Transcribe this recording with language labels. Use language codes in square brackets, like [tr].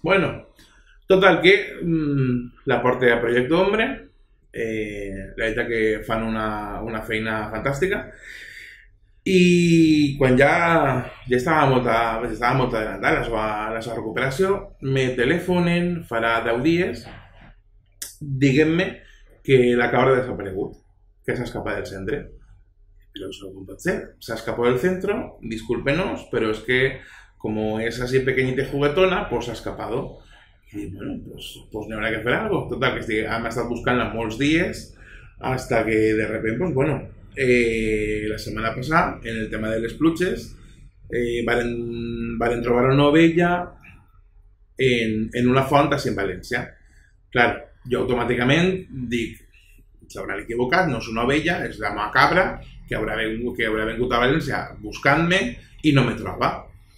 [ca] Bueno, total que la porte a Projecte Hombre, la veritat que fan una feina fantàstica, i quan ja estava molt adelantada la seva recuperació, me telefonen farà 10 dies, diguem-me que la cabra ha desaparegut, que s'ha escapat del centre. [es] Pero eso no puede ser, se ha escapado del centro, discúlpenos, pero es que como es así pequeñita y juguetona, pues ha escapado. Y bueno, pues no habrá que hacer algo. [ca] Total, que hem estat buscant-la molts dies, [es] hasta que de repente, pues bueno, [ca] la setmana passada, en el tema de les pluges, varen trobar una ovella en una font així en València. Clar, jo automàticament dic, s'hauran equivocat, no és una ovella, és la meva cabra, que haurà vingut a València buscant-me i no me troba.